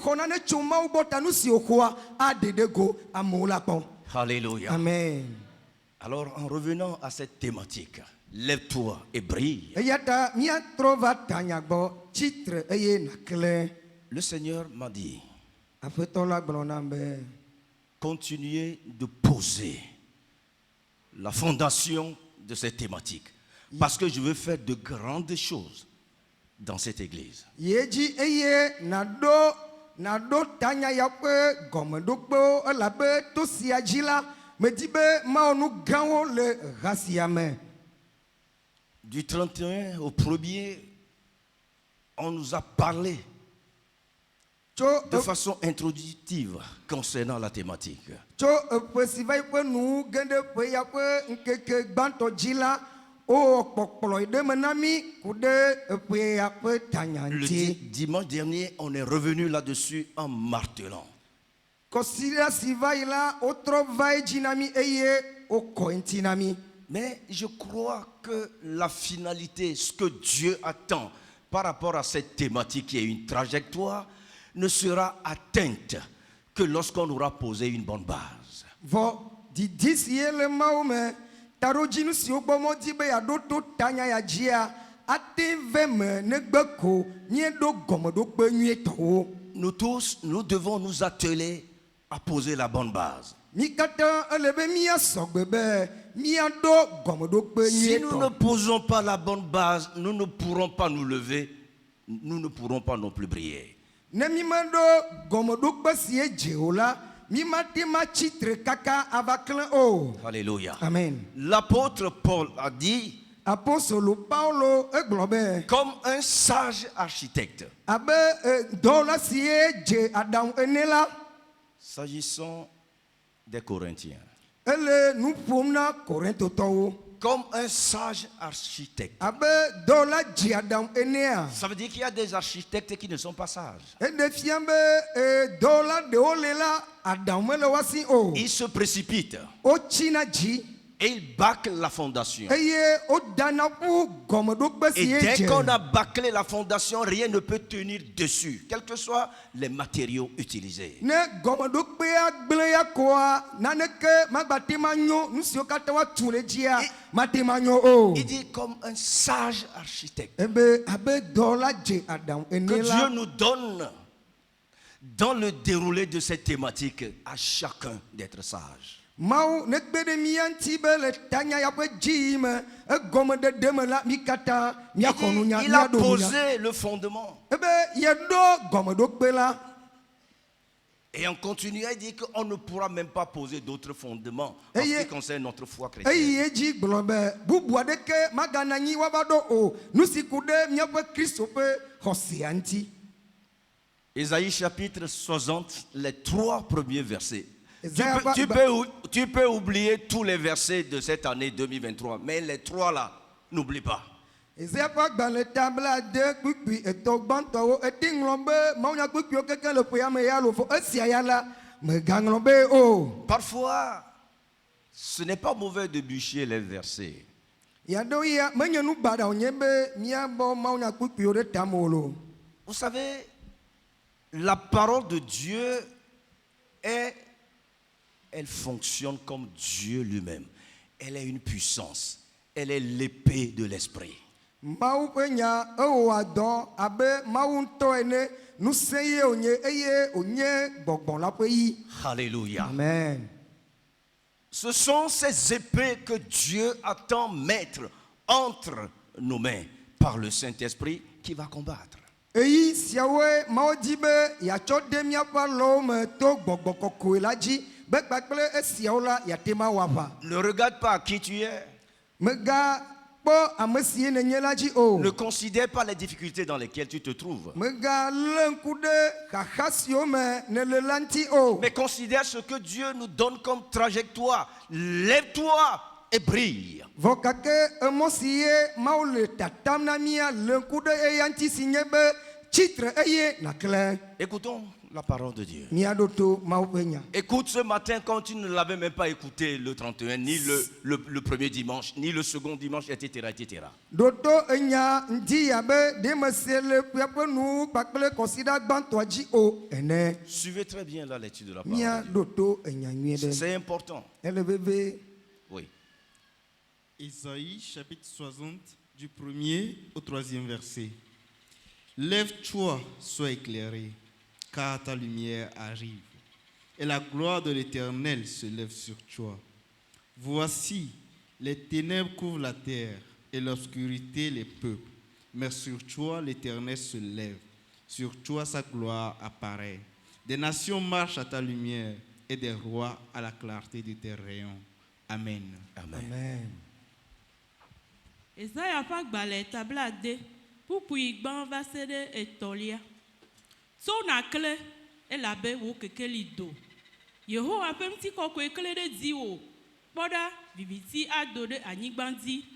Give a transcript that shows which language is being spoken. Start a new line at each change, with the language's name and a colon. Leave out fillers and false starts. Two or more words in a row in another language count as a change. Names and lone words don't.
French: Alléluia. Amen. Alors, en revenant à cette thématique, lève-toi et brille.
Ewe: eya ta míatrɔ va tanya gbɔ tsitre eye nàklẽ.
French: Le Seigneur m'a dit,
Ewe: Aƒetɔ la gblɔ nam be
French: continuez de poser la fondation de cette thématique. Parce que je veux faire de grandes choses dans cette église.
Ewe: yedzi eye nàɖo tanya ya ƒe gɔmeɖokpewo elabe to sia dzi la medi be mawɔ nu gãwo le ha sia me.
French: Du 31 au 1er, on nous a parlé
Ewe: Tso
French: de façon introductive concernant la thématique.
Ewe: tso eƒe si va yi ƒe nu ge ɖe ƒe ya ƒe ŋkeke gbãtɔ dzi la wowɔ kpɔkplɔe ɖe me na mí ku ɖe eƒe ya ƒe tanya
French: Le
Ewe: ŋuti.
French: dimanche dernier, on est revenu là-dessus en martelant.
Ewe: Kɔsida si va yi la wotrɔ va edzi na mí eye wokɔ eŋuti na mí.
French: Mais je crois que la finalité, ce que Dieu attend par rapport à cette thématique qui est une trajectoire, ne sera atteinte que lorsqu'on aura posé une bonne base.
Ewe: Vɔ didi si ye le Mawu me taɖodzinu siwo gbɔ mɔdi be yeaɖo to tanya ya dzia ate ve me negbe ko míeɖo gɔmeɖokpe nyuietɔwo.
French: Nous tous, nous devons nous atteler à poser la bonne base.
Ewe: Mí katã ele be míasɔgbe be míaɖo gɔmeɖokpe
French: Si nous ne
Ewe: nyuietɔ.
French: posons pas la bonne base, nous ne pourrons pas nous lever, nous ne pourrons pas non plus briller.
Ewe: Ne mí meɖo gɔmeɖokpe si ye dze o la mí mate ma tsitre kaka ava klẽ o.
French: Alléluia. Amen. L'apôtre Paul a dit,
Ewe: Apostolo Paulo egblɔ be
French: comme un sage architecte,
Ewe: abe dɔwɔla si ye dze aɖaŋu ene la
French: s'agissant des Corinthiens,
Ewe: ele nu ƒom na Korintotɔwo.
French: comme un sage architecte.
Ewe: Abe dɔwɔla dze aɖaŋu enea.
French: Ça veut dire qu'il y a des architectes qui ne sont pas sages.
Ewe: Eɖe fia be dɔwɔla ɖewo le la aɖaŋu mele wa si o.
French: Ils se précipitent
Ewe: Wotsina dzi
French: et ils bâclent la fondation.
Ewe: eye wodana ƒu gɔmeɖokpe si
French: Et
Ewe: ye
French: dès
Ewe: dze.
French: qu'on a bâclé la fondation, rien ne peut tenir dessus, quels que soient les matériaux utilisés.
Ewe: Ne gɔmeɖokpea gblẽ ya koa naneke magbate ma nyo nu siwo katã woatu le dzia mate ma nyo o.
French: Il dit comme un sage architecte.
Ewe: Ebe abe dɔwɔla dze aɖaŋu
French: Que
Ewe: ene
French: Dieu
Ewe: la.
French: nous donne dans le déroulé de cette thématique à chacun d'être sage.
Ewe: Mawu ne kpe ɖe mía ŋuti be le tanya ya ƒe dzi me egɔmeɖeɖe me la mí katã míaxɔ nunya
French: Il a
Ewe: míaɖo nunya.
French: posé le fondement.
Ewe: Ebe yeɖo gɔmeɖokpe la.
French: Et on continue à dire qu'on ne pourra même pas poser d'autres fondements en Et ce il- qui concerne notre foi chrétienne.
Ewe: Eyi edzi gblɔ be bubu aɖeke magana anyi woava ɖo o nu si ku ɖe míaƒe Kristo ƒe xɔsia ŋuti.
French: Ésaïe chapitre 60, les 3 premiers versets. Ésaïe Tu peux oublier tous les versets de cette année 2023, mais les 3 là, n'oublie pas.
Ewe: Ezea ƒe agbalẽ ta blaade kpukpui etɔ̃ gbãtɔwo ete ŋlɔ be mawunya kpukpuiwo keke le ƒea me ya lofo esia ya la megaŋlɔ be o.
French: Parfois, ce n'est pas mauvais de bûcher les versets.
Ewe: Yaɖewo ya menye nu baɖa wònye be míabɔ mawunya kpukpuiwo ɖe tame o lo.
French: Vous savez, la parole de Dieu elle fonctionne comme Dieu lui-même. Elle est une puissance. Elle est l'épée de l'esprit.
Ewe: Mawu ƒe nya ewɔa dɔ abe Mawu ŋutɔ ene ŋusẽ ye wònye eye wònye gbɔgbɔ la ƒe yi.
French: Alléluia. Amen. Ce sont ces épées que Dieu attend mettre entre nos mains par le Saint-Esprit qui va combattre.
Ewe: Eyi siawoe Mawu di be yeatsɔ de míaƒe alɔwo me to gbɔgbɔ kɔkɔe la dzi be kpakple esiawo la yeate ma wɔ aʋa.
French: Ne regarde pas qui tu es.
Ewe: Megakpɔ ame sie nenye la dzi o.
French: Ne considère pas les difficultés dans lesquelles tu te trouves.
Ewe: Megalé ŋku ɖe xaxa siwo me nele la ŋuti o.
French: Mais considère ce que Dieu nous donne comme trajectoire. Lève-toi et brille.
Ewe: Vɔ gake emɔ si ye Mawu le tatam na mía le ŋku ɖe eya ŋuti si nye be tsitre eye naklẽ.
French: Écoutons la parole de Dieu.
Ewe: Míaɖo to Mawu ƒe nya.
French: Écoute ce matin quand tu ne l'avais même pas écouté le 31, ni le premier dimanche, ni le second dimanche, etc. etc.
Ewe: Ɖo to enya ŋdi abe ɖe mese le ƒe nu kpakple kɔsiɖa gbãtɔa dzi o ene.
French: Suivez très bien la lecture de la parole.
Ewe: Míaɖo to enya nyuie ɖe.
French: C'est important.
Ewe: Ele veve.
French: Oui. Ésaïe chapitre 60 du 1er au 3e verset. Lève-toi, sois éclairé, car ta lumière arrive, et la gloire de l'Éternel se lève sur toi. Voici, les ténèbres couvrent la terre, et l'obscurité les peuples. Mais sur toi, l'Éternel se lève, sur toi sa gloire apparaît. Des nations marchent à ta lumière, et des rois à la clarté de tes rayons. Amen. Amen. Amen.
Ewe: Isaiah ƒe agbalẽ tablade ƒuƒui gbã va se ɖe etɔ̃lia. Tso nàkle elabe wò kekeli do. Yehowa ƒe ŋutikɔkɔe kle ɖe dziwò. Kpɔ ɖa viviti ado ɖe anyigba dzi.